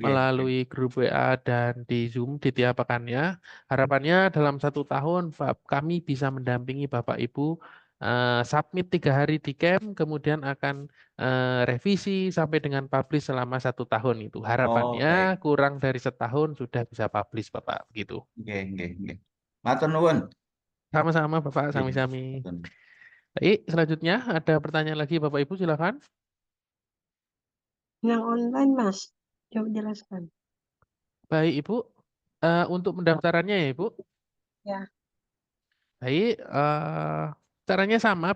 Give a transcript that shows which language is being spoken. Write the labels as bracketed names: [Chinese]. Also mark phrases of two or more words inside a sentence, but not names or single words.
[Indonesian] melalui grup WA dan di Zoom di tiap pekannya. Harapannya dalam 1 tahun kami bisa mendampingi Bapak Ibu submit 3 hari di camp, kemudian akan revisi sampai dengan publish selama 1 tahun itu. Oh, Harapannya baik. kurang dari setahun sudah bisa publish Bapak, gitu. [Javanese] Nggih, nggih, nggih. Matur nuwun. [Indonesian] Sama-sama Bapak, [Javanese] Nggih, sami-sami. matur. [Indonesian] Baik, selanjutnya ada pertanyaan lagi Bapak Ibu silakan. Yang online, Mas. Coba jelaskan. Baik Ibu, untuk pendaftarannya ya Ibu. Ya. Baik, caranya sama.